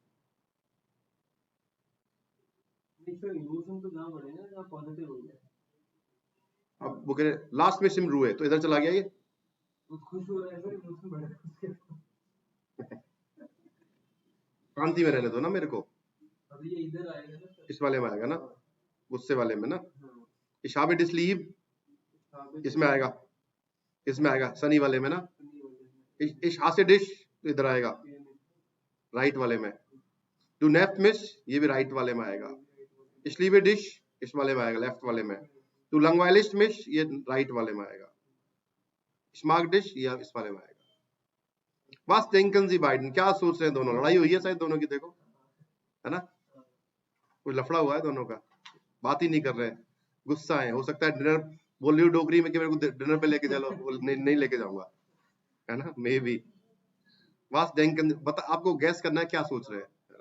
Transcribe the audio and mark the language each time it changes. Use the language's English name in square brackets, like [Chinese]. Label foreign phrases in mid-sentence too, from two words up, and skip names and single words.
[Hindi] इमोशन तो जहाँ बढ़ेगा जहाँ पॉजिटिव हो गया. अब वो कह रहे लास्ट में सिम रू है, तो इधर चला गया ये. खुश हो रहा है सर, इमोशन बढ़ेगा. शांति में रहने दो ना मेरे को. अभी ये इधर आएगा ना, इस वाले में आएगा ना, गुस्से वाले में ना. [German] Ich habe dich lieb, [Hindi] इसमें आएगा, इसमें आएगा सनी वाले में ना. [German] Ich hasse dich, [Hindi] तो इधर आएगा राइट वाले में. [German] Du nervst mich, [Hindi] ये भी राइट वाले में आएगा. [German] Ich liebe dich, [Hindi] इस वाले में आएगा लेफ्ट वाले में. [German] Du langweilst mich, [Hindi] ये राइट वाले में आएगा. [German] Ich mag dich, [Hindi] ये इस वाले में आएगा. [German] Was denken Sie beiden, [Hindi] क्या सोच रहे हैं दोनों. लड़ाई हुई है शायद दोनों की, देखो, है ना. कोई लफड़ा हुआ है दोनों का, बात ही नहीं कर रहे हैं, गुस्सा है. हो सकता है डिनर बोल रही हूँ डोगरी में कि मेरे को डिनर पे लेके चलो, नहीं लेके जाऊंगा, है ना. [English] may be. [German] was denken, [Hindi] बता, आपको गैस करना है क्या सोच रहे हैं.